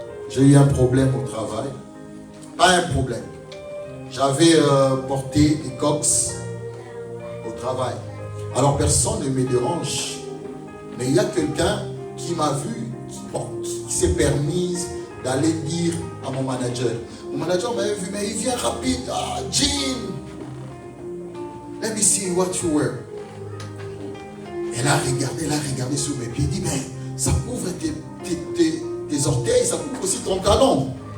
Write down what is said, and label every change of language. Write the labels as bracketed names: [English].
[French] J'ai eu un problème au travail. Pas un problème. J'avais porté des coques au travail. Alors personne ne me dérange. Mais il y a quelqu'un qui m'a vu, qui s'est permis d'aller dire à mon manager. Mon manager m'avait vu, mais il vient rapide. [English] Ah, Jean, let me see what you wear. [French] Elle a regardé sur mes pieds. Elle dit, mais ça couvre tes orteils, ça couvre aussi ton talon.